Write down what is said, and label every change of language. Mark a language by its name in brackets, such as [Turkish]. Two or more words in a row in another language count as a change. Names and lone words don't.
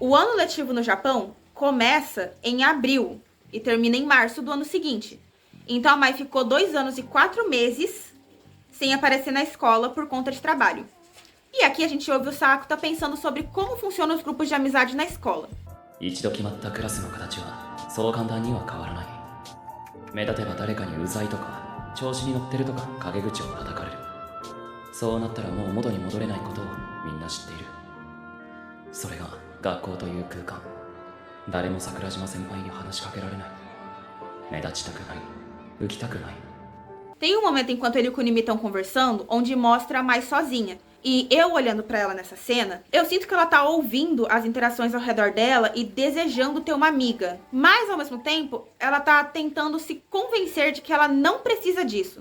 [Portuguese] O ano letivo no Japão começa em abril e termina em março do ano seguinte. Então a Mai ficou 2 anos e 4 meses sem aparecer na escola por conta de trabalho. E aqui a gente ouve o Sakuta pensando sobre como funcionam os grupos de amizade na escola. [Japanese] 一度決まったクラスの形はそう簡単には変わらない。目立てば誰かにうざいとか調子に乗ってるとか陰口を叩かれる。そうなったらもう元に戻れないことをみんな知っている。それが学校という空間。誰も桜島先輩に話しかけられない。目立ちたくない。浮きたくない。 [Portuguese] Tem um momento enquanto ele e o Kunimi estão conversando, onde mostra a Mai sozinha. E eu olhando pra ela nessa cena, eu sinto que ela tá ouvindo as interações ao redor dela e desejando ter uma amiga. Mas, ao mesmo tempo, ela tá tentando se convencer de que ela não precisa disso.